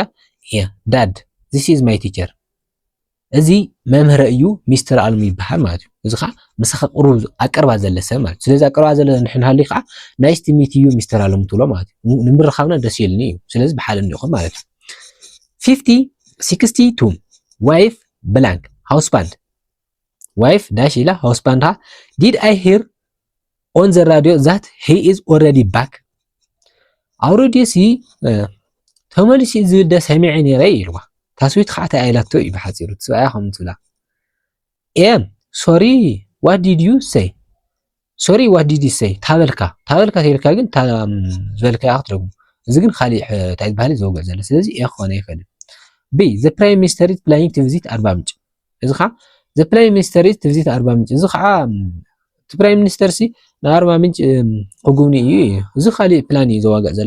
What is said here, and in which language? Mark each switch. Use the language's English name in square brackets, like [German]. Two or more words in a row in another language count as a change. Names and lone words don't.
[English] Yeah Dad this is my teacher [Tigrinya] እዚ መምህረ እዩ ሚስተር አለሙ ይበሃል ማለት እዩ እዚ ከዓ ምሳኻ ቅሩብ ኣቀርባ ዘለ ሰብ ማለት ስለዚ ኣቀርባ ዘለ ንሕና ሃሊ ከዓ [English] nice to meet you [Tigrinya] ሚስተር አለሙ ትብሎ ማለት እዩ ንምርኻብና ደስ ይልኒ እዩ ስለዚ ብሓደ እንዲኹም ማለት እዩ 62 [English] wife blank husband wife dash [Tigrinya] ኢላ [English] husband did I hear on the radio that he is already back [Tigrinya] ኣውረዲ ሲ ተመሊሲ ዝብል ደ ሰሚዐ ነይረ ኢልዋ ታስዊት ከዓ ተኣይላቶ እዩ ብሓፂሩ ትስብኣያ ከምኡ ትብላ [English] sorry what did you say sorry what did you say [Tigrinya] ታበልካ ተይልካ ግን ዝበልካ ክትደግሙ እዚ ግን ካሊእ እንታይ ዝበሃል ዘውግዕ ዘሎ ስለዚ ክኾነ ይኽእል [English] be the prime minister is planning to visit [Tigrinya] ኣርባ ምንጭ እዚ ከዓ [English] the prime minister is to visit [Tigrinya] ኣርባ ምንጭ እዚ ከዓ እቲ [English] prime minister [Tigrinya] ሲ ናብ ኣርባ ምንጭ ክጉብኒ እዩ እዚ ካሊእ ፕላን እዩ ዘዋግዕ ዘሎ